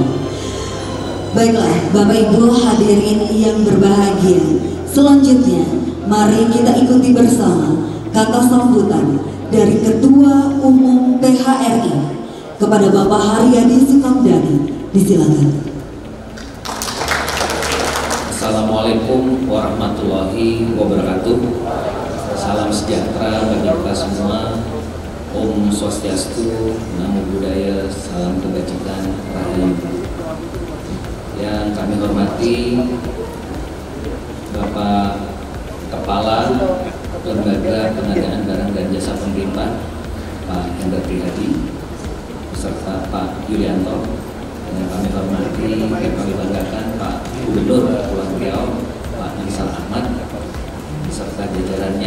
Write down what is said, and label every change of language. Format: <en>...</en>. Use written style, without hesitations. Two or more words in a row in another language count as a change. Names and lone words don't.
<id>Baiklah Bapak Ibu hadirin yang berbahagia, selanjutnya mari kita ikuti bersama kata sambutan dari Ketua Umum PHRI kepada Bapak Haryadi Sukamdhani. Disilakan.</id> <ar>السلام عليكم ورحمة الله وبركاته.</ar> <id>Salam sejahtera bagi kita semua.</id> <ban>Om Swastiastu,</ban> <pi>Namo Buddhaya,</pi> <id>salam kebajikan, rahayu. Yang kami hormati Bapak Kepala Lembaga Pengadaan Barang dan Jasa Pemerintah Pak Hendra Prihadi beserta Pak Yulianto, yang kami hormati dan kami banggakan Pak Gubernur Kepulauan Riau Pak Ansar Ahmad beserta jajarannya.</id>